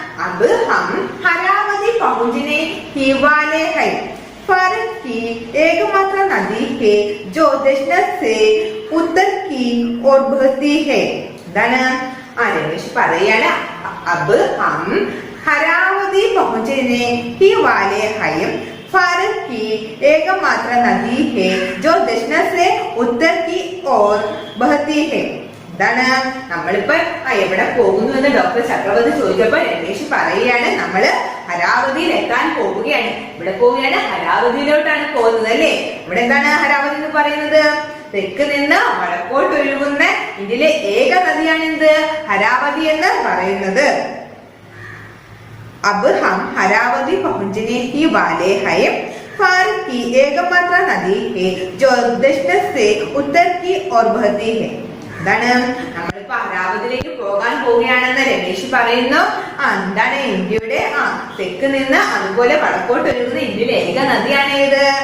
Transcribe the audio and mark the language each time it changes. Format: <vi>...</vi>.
<hi>അബ് ഹം ഹരാവതി പहुंचने ही वाले हैं, फर्क की एकमात्र नदी है जो दक्षिण से उत्तर की ओर बहती है.</hi> <ml>എന്താണ്? രമേശ് പറയാണ്</ml> <hi>അബ് ഹം हरावती पहुंचने ही वाले हैं, फर्क की एकमात्र नदी है जो दक्षिण से उत्तर की ओर बहती है.</hi> <ml>എന്താണ്? നമ്മളിപ്പോ എവിടെ പോകുന്നു എന്ന് ഡോക്ടർ ചക്രവർത്തി ചോദിച്ചപ്പോ രമേശ് പറയുകയാണ് നമ്മള് ഹരാവതിയിൽ എത്താൻ പോവുകയാണ്. ഇവിടെ പോവുകയാണ്, ഹരാവതിയിലോട്ടാണ് പോകുന്നത് അല്ലേ. ഇവിടെ എന്താണ് ഹരാവതി എന്ന് പറയുന്നത്? തെക്ക് നിന്ന് വടക്കോട്ട് ഒഴുകുന്ന ഇതിലെ ഏക നദിയാണ് എന്ത്? ഹരാവതി എന്ന് പറയുന്നത്.</ml> <hi>अब हम हरावती पहुंचने ही वाले हैं, फर्क की एकमात्र नदी है जो दक्षिण से उत्तर की ओर बहती है.</hi> <ml>എന്താണ് നമ്മളിപ്പോ അമരാവതിയിലേക്ക് പോകാൻ പോവുകയാണെന്ന് രമേശ് പറയുന്നു. എന്താണ് ഇന്ത്യയുടെ തെക്ക് നിന്ന് അതുപോലെ വടക്കോട്ട് ഒഴുകുന്ന ഇന്ത്യയിലെ ഏക നദിയാണ് ഏത്?</ml>